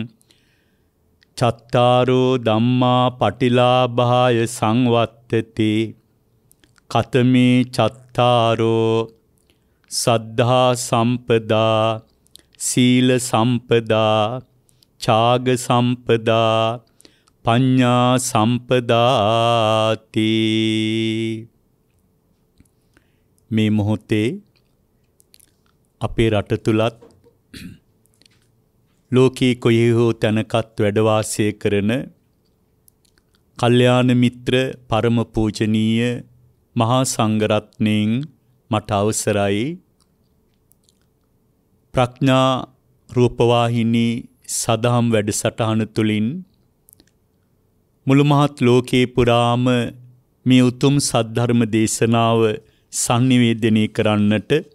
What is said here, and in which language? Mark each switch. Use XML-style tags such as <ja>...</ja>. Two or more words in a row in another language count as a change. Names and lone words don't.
<pi>චත්තාරෝ ධම්මා පටිලාභාය සංවත්තති කතමේ චත්තාරෝ සද්ධා සම්පදා සීල සම්පදා ඡාග සම්පදා පඤ්ඤා සම්පදාති</pi> <si>මේ මොහොතේ අපේ රට තුලත් ලෝකී කොහේ හෝ තැනකත් වැඩ වාසය කරන කල්යාණ මිත්‍ර පරම පූජනීය මහා සංඝරත්නයන් මට අවසරයි ප්‍රඥා රූපවාහිනී සදහම් වැඩසටහන තුලින් මුළු මහත් ලෝකේ පුරාම මේ උතුම් සද්ධර්ම දේශනාව sannivedanaya කරන්නට</si>